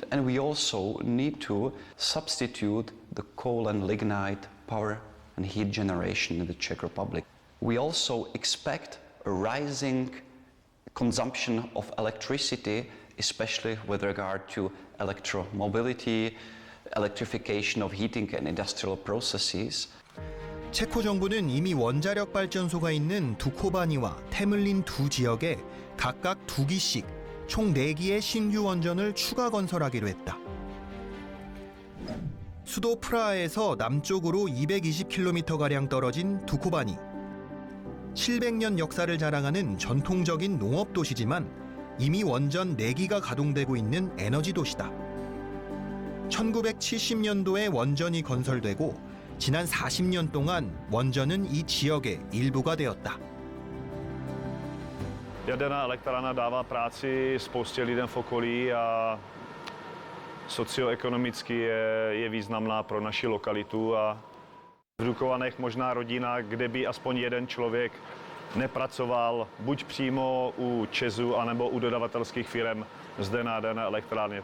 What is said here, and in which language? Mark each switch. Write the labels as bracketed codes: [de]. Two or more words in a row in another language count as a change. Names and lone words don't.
[en] And we also need to substitute the coal and lignite power and heat generation in the Czech Republic. We also expect a rising consumption of electricity, especially with regard to electromobility, electrification of heating and industrial processes. [ko] 체코 정부는 이미 원자력 발전소가 있는 두코바니와 테물린 두 지역에 각각 2기씩 총 4기의 신규 원전을 추가 건설하기로 했다. 수도 프라하에서 남쪽으로 220km가량 떨어진 두코바니. 700년 역사를 자랑하는 전통적인 농업 도시지만 이미 원전 4기가 가동되고 있는 에너지 도시다. 1970년도에 원전이 건설되고 지난 40년 동안 원전은 이 지역의 일부가 되었다. [cs] Jaderná elektrárna dává práci spoustě lidem v okolí a socioekonomicky je významná pro naši lokalitu a v Dukovanech možná rodina, kde by aspoň jeden člověk nepracoval buď přímo u ČEZu, anebo u dodavatelských firm zde na jaderné elektrárně.